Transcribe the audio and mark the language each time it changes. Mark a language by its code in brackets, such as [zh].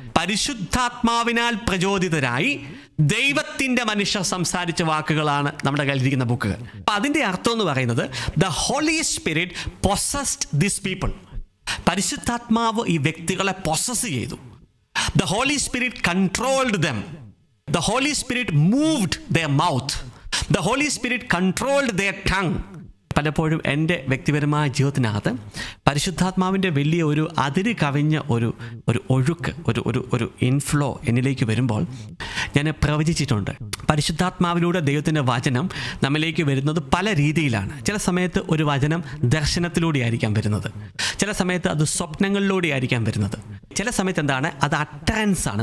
[ml] പരിശുദ്ധാത്മാവിനാൽ പ്രചോദിതരായി ദൈവത്തിൻ്റെ മനുഷ്യർ സംസാരിച്ച വാക്കുകളാണ് നമ്മുടെ കയ്യിലിരിക്കുന്ന ബുക്കുകൾ. അപ്പം അതിൻ്റെ അർത്ഥം എന്ന് പറയുന്നത് [en] The Holy Spirit possessed this people. [ml] പരിശുദ്ധാത്മാവ് ഈ വ്യക്തികളെ പൊസസ് ചെയ്തു. [en] The Holy Spirit controlled them. The Holy Spirit moved their mouth. The Holy Spirit controlled their tongue. [ml] പലപ്പോഴും എൻ്റെ വ്യക്തിപരമായ ജീവിതത്തിനകത്ത് പരിശുദ്ധാത്മാവിൻ്റെ വലിയ ഒരു അതിര് കവിഞ്ഞ ഒരു ഒഴുക്ക്, ഒരു ഇൻഫ്ലോ എന്നിലേക്ക് വരുമ്പോൾ ഞാൻ പ്രവചിച്ചിട്ടുണ്ട്. പരിശുദ്ധാത്മാവിലൂടെ ദൈവത്തിൻ്റെ വചനം നമ്മിലേക്ക് വരുന്നത് പല രീതിയിലാണ്. ചില സമയത്ത് ഒരു വചനം ദർശനത്തിലൂടെ ആയിരിക്കാം വരുന്നത്, ചില സമയത്ത് അത് സ്വപ്നങ്ങളിലൂടെ ആയിരിക്കാം വരുന്നത്, ചില സമയത്ത് എന്താണ് അത് അട്ടറൻസ് ആണ്.